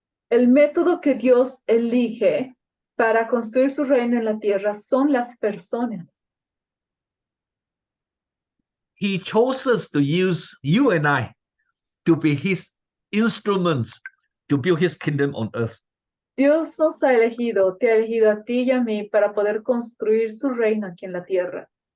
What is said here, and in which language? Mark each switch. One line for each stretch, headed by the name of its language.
Spanish: El método que Dios elige para construir su reino en la tierra son las personas.
English: He chose us to use you and I to be his instruments to build his kingdom on earth.
Spanish: Dios nos ha elegido, te ha elegido a ti y a mí para poder construir su reino aquí en la tierra.